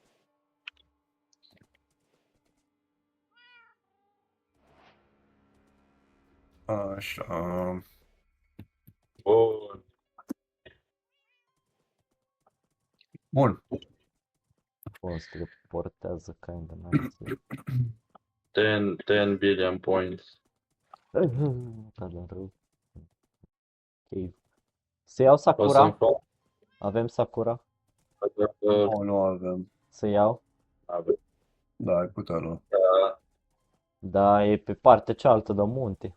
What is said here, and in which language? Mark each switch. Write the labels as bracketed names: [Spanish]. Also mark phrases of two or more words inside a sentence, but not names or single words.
[Romanian] Așa. Bun. Bun, se teleportează [English] kinda nice. 10 billion points. [Romanian] Da, da, rău. Ok. Să iau O să-mi Sakura? fac... Avem Sakura? Nu avem. Să iau? Da, ai putea lua. Da, e pe partea cealaltă de munte.